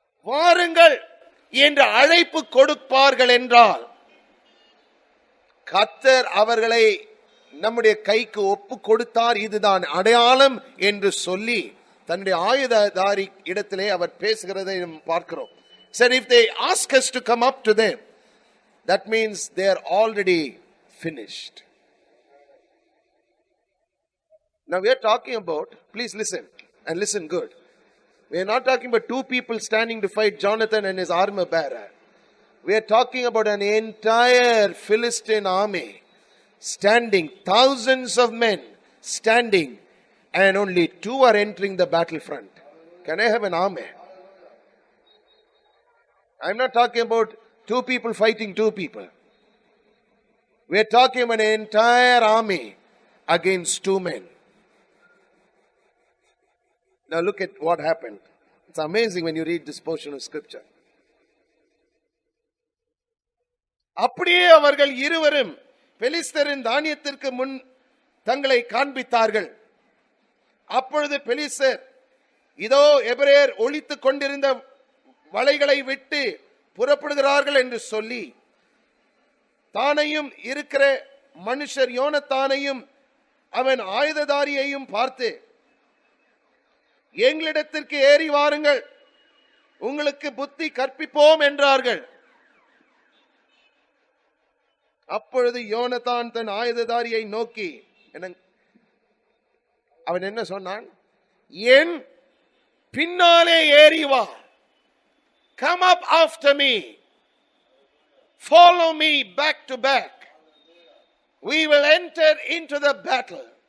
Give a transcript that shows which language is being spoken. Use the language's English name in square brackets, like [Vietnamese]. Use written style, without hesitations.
[Tamil] வாருங்கள் என்று அழைப்பு கொடுப்பார்கள் என்றால் கர்த்தர் அவர்களை நம்முடைய கைக்கு ஒப்பு கொடுத்தார், இதுதான் அடையாளம் என்று சொல்லி தன்னுடைய ஆயுததாரி இடத்திலே அவர் பேசுகிறதை நாம் பார்க்கிறோம். [English] Said if they ask us to come up to them, that means they are already finished. Now we are talking about, please listen and listen good. We are not talking about two people standing to fight Jonathan and his armor bearer. We are talking about an entire Philistine army standing, thousands of men standing, and only two are entering the battlefront. Can I have an army? I'm not talking about two people fighting two people. We are talking about an entire army against two men. Now look at what happened. It's amazing when you read this portion of scripture. [Tamil] அப்படியே அவர்கள் இருவரும் பெலிஸ்தரின் தானியத்திற்கு முன் தங்களை காண்பித்தார்கள். அப்பொழுது பெலிஸ்தர், இதோ எபிரேயர் ஒளித்துக் கொண்டிருந்த வலைகளை விட்டு புறப்படுகிறார்கள் என்று சொல்லி தானையும் இருக்கிற மனுஷர் யோனத்தானையும் அவன் ஆயுததாரியையும் பார்த்து, எங்களிடத்திற்கு ஏறி வாருங்கள், உங்களுக்கு புத்தி கற்பிப்போம் என்றார்கள். அப்பொழுது யோனத்தான் தன் ஆயுததாரியை நோக்கி அவன் என்ன சொன்னான்? என் பின்னாலே ஏறி வா, [English] come up after me, follow me back to back, we will enter into the battle.